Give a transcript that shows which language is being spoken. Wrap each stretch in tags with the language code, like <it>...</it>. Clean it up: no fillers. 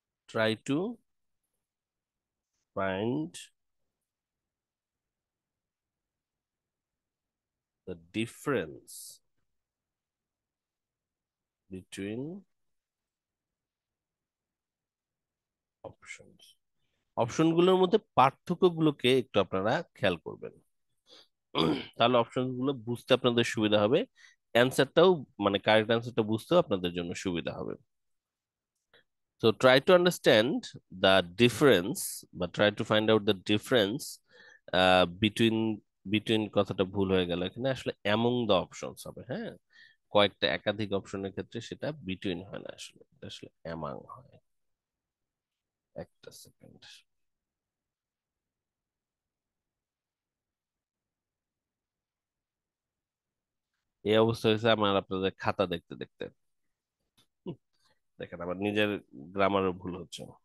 <en>Try to find the difference between options.</en> <bn>অপশনগুলোর মধ্যে পার্থক্যগুলোকে একটু আপনারা খেয়াল করবেন। তাহলে অপশন গুলো বুঝতে আপনাদের সুবিধা হবে, অ্যান্সারটাও মানে কারেক্ট অ্যান্সারটা বুঝতেও আপনাদের জন্য সুবিধা হবে।</bn> <en>So try to understand the difference, but try to find out the difference between</en> <bn>কথাটা ভুল হয়ে গেল এখানে, আসলে</bn> <en>among the options হবে।</en> <bn>হ্যাঁ, কয়েকটা একাধিক অপশনের ক্ষেত্রে সেটা বিটুইন হয় না, আসলে এটা আসলে among হয়। একটা সেকেন্ড। এই অবস্থা হয়েছে আমার আপনাদের খাতা দেখতে দেখতে। দেখেন আমার নিজের গ্রামারও ভুল হচ্ছে।</bn>